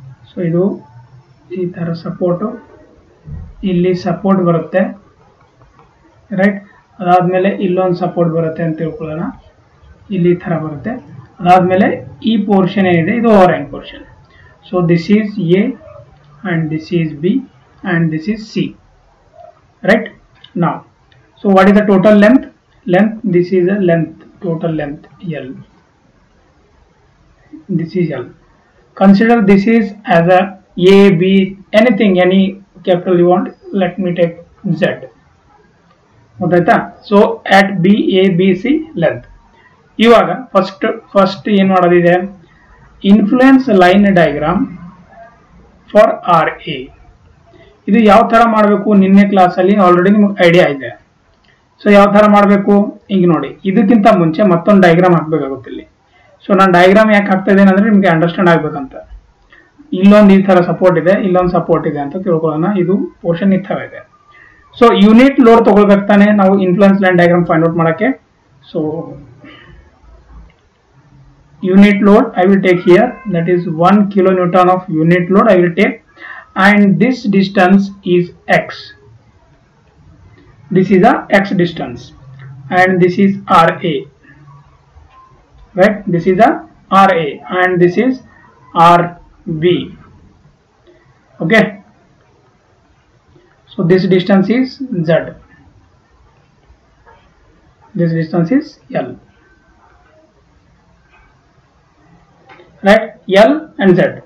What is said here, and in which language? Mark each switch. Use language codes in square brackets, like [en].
[kn] So ಇದು ಈ ತರ ಸಪೋರ್ಟು, ಇಲ್ಲಿ ಸಪೋರ್ಟ್ ಬರುತ್ತೆ, ರೈಟ್? ಅದಾದ್ಮೇಲೆ ಇಲ್ಲೊಂದು ಸಪೋರ್ಟ್ ಬರುತ್ತೆ ಅಂತ ತಿಳ್ಕೊಳ್ಳೋಣ, ಇಲ್ಲಿ ಈ ತರ ಬರುತ್ತೆ. ಅದಾದ್ಮೇಲೆ ಈ ಪೋರ್ಷನ್ ಏನಿದೆ ಇದು [en] Overhang portion. So this is A and this is B and this is C, right? [kn] ನಾವು, [en] So what is the total length? This is a length, total length L. This is L. Consider this is as a B, anything, any capital you want. Let me take Z. [kn] ಗೊತ್ತಾಯ್ತಾ? [en] So at B, A, B, C length. [kn] ಇವಾಗ first ಏನ್ ಮಾಡೋದಿದೆ? [en] Influence line diagram for RA. [kn] ಇದು ಯಾವ ತರ ಮಾಡಬೇಕು ನಿನ್ನೆ class ಅಲ್ಲಿ ಆಲ್ರೆಡಿ ನಿಮಗೆ ಐಡಿಯಾ ಇದೆ. ಸೊ ಯಾವ ತರ ಮಾಡಬೇಕು ಈಗ ನೋಡಿ, ಇದಕ್ಕಿಂತ ಮುಂಚೆ ಮತ್ತೊಂದು ಡಯಾಗ್ರಾಮ್ ಹಾಕ್ಬೇಕಾಗುತ್ತೆ ಇಲ್ಲಿ. ಸೊ ನಾನು ಡಯಾಗ್ರಾಮ್ ಯಾಕೆ ಹಾಕ್ತಾ ಇದ್ದೇನೆ ಅಂದ್ರೆ ನಿಮ್ಗೆ ಅಂಡರ್ಸ್ಟ್ಯಾಂಡ್ ಆಗ್ಬೇಕಂತ. ಇಲ್ಲೊಂದು ಈ ತರ ಸಪೋರ್ಟ್ ಇದೆ, ಇಲ್ಲೊಂದು ಸಪೋರ್ಟ್ ಇದೆ ಅಂತ ತಿಳ್ಕೊಳ್ಳೋಣ. ಇದು ಪೋರ್ಷನ್ ಈ ತರ ಇದೆ. ಸೊ ಯೂನಿಟ್ ಲೋಡ್ ತಗೊಳ್ಬೇಕು ತಾನೆ ನಾವು influence line diagram find out ಮಾಡಕ್ಕೆ. [en] So unit load I will take here, that is 1 kilonewton of unit load I will take, and this distance is x. This is a x distance and this is RA, right? This is a RA and this is RB. Okay, so this distance is Z, this distance is L, right? L and Z.